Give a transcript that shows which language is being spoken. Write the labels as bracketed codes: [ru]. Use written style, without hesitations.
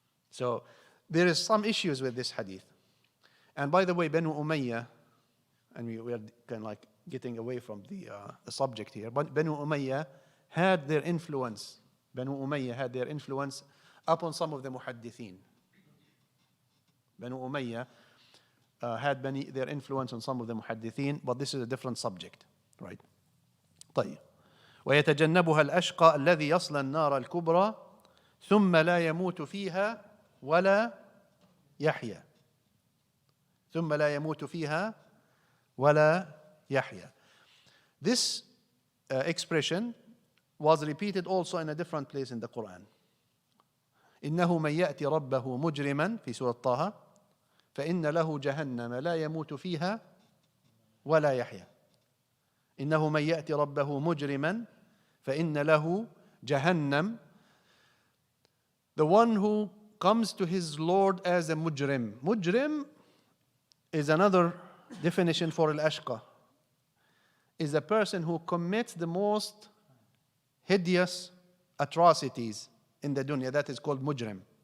[en] So there is some issues with this hadith. And by the way, Banu Umayyah, and we are kind of like getting away from the subject here, but Banu Umayyah had their influence. Banu Umayyah had their influence upon some of the muhaddithin. Banu Umayyah had their influence on some of the muhaddithin, but this is a different subject, right? [ar] طيب. ويتجنبها الأشقى الذي يصلى النار الكبرى ثم لا يموت فيها ولا يحيا. ثم لا يموت فيها ولا يحيا. [en] This expression was repeated also in a different place in the Quran. [ar] إنه من يأتي ربه مجرما في سورة طه فإن له جهنم لا يموت فيها ولا يحيا. إنه من يأتي ربه مجرما فإن له جهنم. [en] The one who comes to his Lord as a mujrim. Mujrim is another definition for al-ashqa. Is a person who commits the most hideous atrocities in the dunya. That is called mujrim.